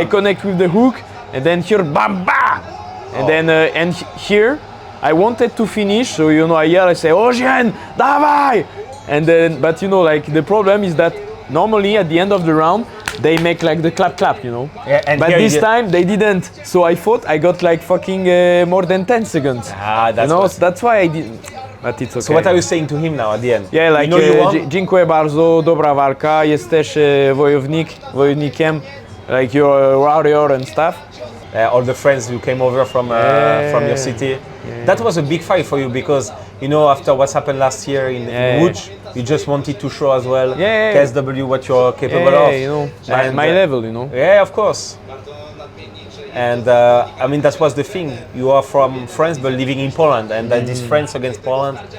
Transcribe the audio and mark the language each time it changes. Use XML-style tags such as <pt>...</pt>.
<en>I connect with the hook, and then here, bam, bam. And then and here, I wanted to finish, so I yell, I say, Ocean, davai! And then, but like the problem is that normally at the end of the round, they make like the clap, you know. Yeah, but this time they didn't. So I thought I got like fucking more than 10 seconds. That's why I didn't. But it's okay. So what are you saying to him now at the end? Yeah, like</en> <pl>dziękuję bardzo, dobra walka, jesteś wojownikiem,</pl> <en>like you're a warrior and stuff. All the friends who came over from your city. Yeah. That was a big fight for you because after what happened last year in Łódź, you just wanted to show as well KSW what you're capable of. My level, you know. Yeah, of course. And I mean, that was the thing. You are from France, but living in Poland, and this France against Poland.</en>